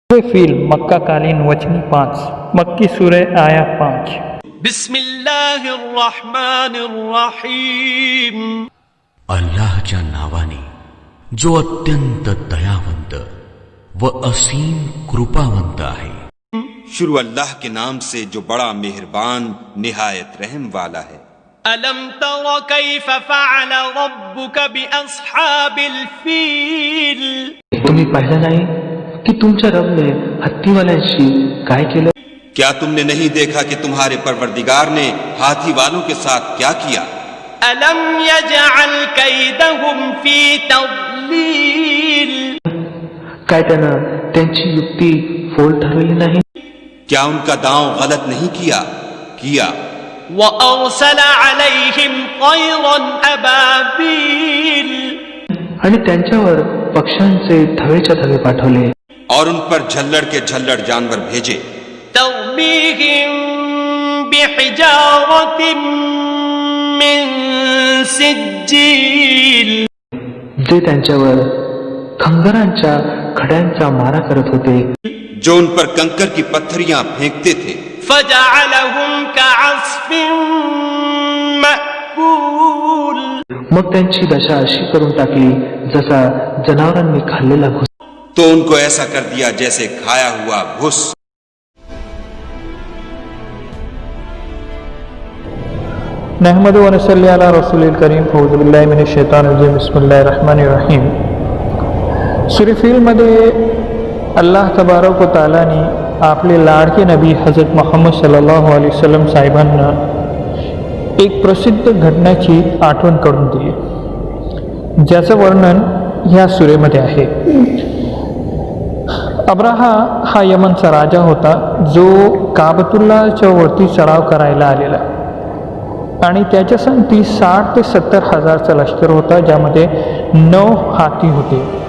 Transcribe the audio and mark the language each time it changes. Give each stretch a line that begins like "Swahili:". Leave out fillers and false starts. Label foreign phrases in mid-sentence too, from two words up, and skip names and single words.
Urdu: فیل مکہ کالین وچنی 5 مکی سورہ آیا 5
Arabic: بسم اللہ الرحمن الرحیم
Marathi: अल्लाहच्या नावाने जो अत्यंत दयावंत व असीम कृपावंत आहे।
Urdu: شروع اللہ کے نام سے جو بڑا مہربان نہایت رحم والا ہے۔
Arabic: الم تر کیف فعل ربک باصحاب الفیل
Marathi: तुम्ही पाहिलं नाही की तुमच्या रबने हत्तीवाल्यांशी काय केलं?
Urdu: کیا تم نے نہیں دیکھا کہ تمہارے پروردگار نے ہاتھی والوں کے ساتھ کیا کیا؟
Arabic: الم یجعل کیدہم فی تضلیل
Marathi: काय त्यानं त्यांची युक्ती फोल ठरवली नाही?
Urdu: کیا ان کا داؤں غلط نہیں کیا؟ کیا۔
Arabic: وارسل علیہم طیرا ابابیل
Marathi: आणि त्यांच्यावर पक्ष्यांचे थवेच्या थवे पाठवले
Urdu: اور ان پر جھلڑ کے جھلڑ جانور بھیجے۔
Arabic: ترمیہم بحجارت من سجیل
Marathi: जे त्यांच्यावर खंजरांच्या खड्यांचा मारा करत होते।
Urdu: جو ان پر کنکر کی پتھریاں پھینکتے تھے۔
Arabic: فجعلهم كعصف مأکول
Marathi: मग त्यांची दशा अशी करून टाकली जसा जनावरांनी खाल्लेला घुस।
Urdu: تو ان کو ایسا کر دیا جیسے کھایا ہوا بھس۔
Arabic: نحمد و نصلی علی رسول الکریم اعوذ باللہ من الشیطان الرجیم بسم اللہ الرحمن الرحیم۔
Marathi: سورہ فیل मध्ये अल्लाह तबारक व तालाने आपले लाडके नबी हजरत मोहम्मद
Arabic: صلى الله عليه وسلم
Marathi: साहेबांना एक प्रसिद्ध घटनेची आठवण करून दिली, ज्याचं वर्णन ह्या सुरेमध्ये आहे। अब्राहा हा यमनचा राजा होता, जो काबतुल्लाच्या वरती सराव करायला आलेला आणि त्याच्या संगती 60 ते 70 हजारचा लष्कर होता, ज्यामध्ये 9 हाती होते।